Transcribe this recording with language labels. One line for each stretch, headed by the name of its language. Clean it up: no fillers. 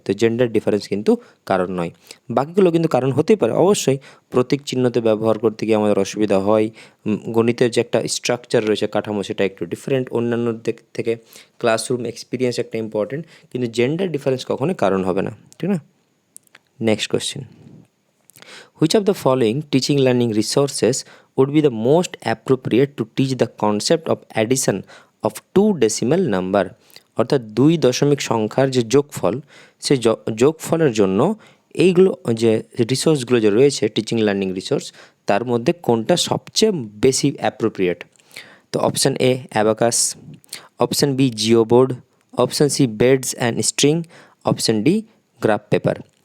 Bangla: তো gender difference কিন্তু কারণ নয়। বাকিগুলো কিন্তু কারণ হতেই পারে, অবশ্যই প্রতীক চিহ্নতে ব্যবহার করতে গিয়ে আমাদের অসুবিধা হয়, গণিতের যে একটা স্ট্রাকচার রয়েছে, কাঠামো, সেটা একটু ডিফারেন্ট অন্যান্য দিক থেকে। ক্লাসরুম এক্সপিরিয়েন্স একটা ইম্পর্টেন্ট, কিন্তু জেন্ডার ডিফারেন্স কখনোই কারণ হবে না, ঠিক না?
English: Next question, which of the following teaching learning resources would be the most appropriate to teach the concept of addition of two decimal number?
Bangla: অর্থাৎ 2 দশমিক সংখ্যার যে যোগফল, সেই যোগফলের জন্য এইগুলো যে রিসোর্সগুলো যে রয়েছে, টিচিং লার্নিং রিসোর্স, তার মধ্যে কোনটা সবচেয়ে বেশি অ্যাপ্রোপ্রিয়েট? তো option A abacus, option B জিওবোর্ড, option C beds and string, option D graph paper.